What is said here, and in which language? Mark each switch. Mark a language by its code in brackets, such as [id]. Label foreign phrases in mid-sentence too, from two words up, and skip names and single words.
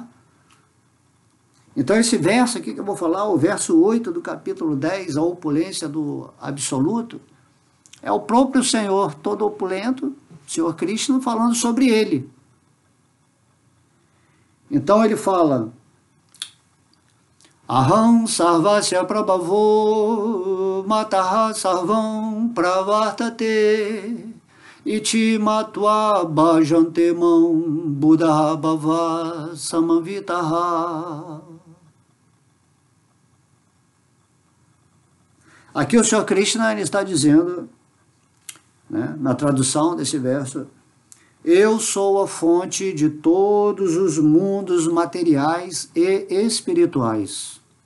[pt] Então esse verso aqui que eu vou falar, o verso 8 do capítulo 10, a opulência do absoluto, é o próprio Senhor todo opulento, Senhor Krishna, falando sobre ele. Então ele fala: [sa] अहं सर्वस्य प्रभवो मत्तः सर्वं प्रवर्तते इति मत्वा भजन्ते मां बुधा भाव समन्विताः. [pt] Aqui o Senhor Krishna, ele está dizendo, né, na tradução desse verso: eu sou a fonte de todos os mundos materiais e espirituais.